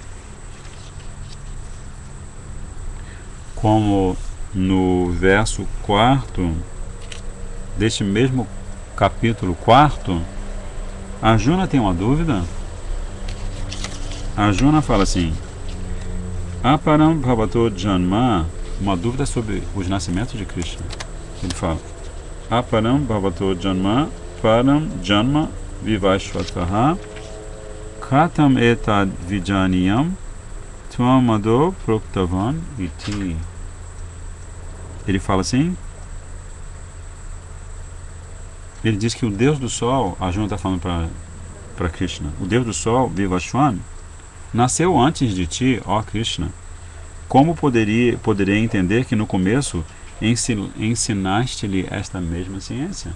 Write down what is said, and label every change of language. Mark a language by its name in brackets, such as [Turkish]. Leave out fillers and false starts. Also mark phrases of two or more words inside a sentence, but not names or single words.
[Portuguese] Como no verso 4 deste mesmo capítulo 4, Arjuna tem uma dúvida. Arjuna fala assim: [Sanskrit] Aparam bhavato janma, [Portuguese] uma dúvida sobre os nascimentos de Krishna. Ele fala: [Sanskrit] Aparam bhavato janma, param janma vivashvataha, katam etad vijaniyam, tvamado proktavan iti. [Portuguese] Ele fala assim, ele diz que o Deus do Sol, Arjuna está falando para Krishna, o Deus do Sol, Vivashvan, nasceu antes de ti, ó Krishna. Como poderia entender que no começo ensinaste-lhe esta mesma ciência?